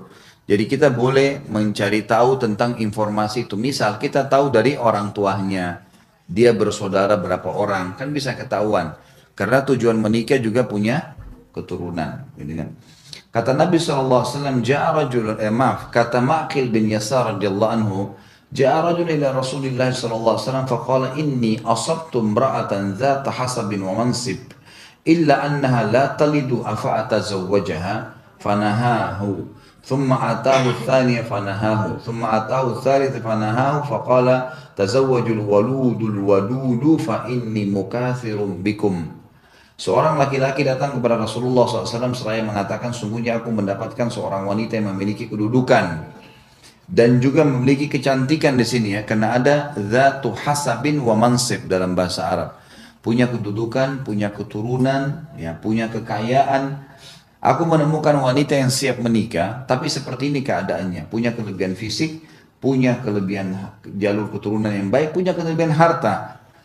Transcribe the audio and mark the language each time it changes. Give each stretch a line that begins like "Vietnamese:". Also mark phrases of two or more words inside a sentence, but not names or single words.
Indonesian: Jadi kita boleh mencari tahu tentang informasi itu. Misal kita tahu dari orang tuanya. Dia bersaudara berapa orang. Kan bisa ketahuan. Karena tujuan menikah juga punya keturunan. Gitu kan. Kata Nabi SAW, kata Ma'qil bin Yasar
Arabic: رضي الله عنه، جاء رجل إلى رسول الله صلى الله عليه وسلم فقال إني أصبت امرأة ذات حسب ومنصب إلا أنها لا تلد أفأتزوجها فنهاه ثم آتاه الثانية فنهاه ثم آتاه الثالث فنهاه فقال تزوجوا الولود الودود فإني مكاثر بكم.
Indonesian: Seorang laki-laki datang kepada Rasulullah SAW seraya mengatakan, sungguhnya aku mendapatkan seorang wanita yang memiliki kedudukan dan juga memiliki kecantikan di sini ya, karena ada
Arabic: ذات حسب ومنصب
Indonesian: dalam bahasa Arab, punya kedudukan, punya keturunan, ya, punya kekayaan. Aku menemukan wanita yang siap menikah, tapi seperti ini keadaannya, punya kelebihan fisik, punya kelebihan jalur keturunan yang baik, punya kelebihan harta.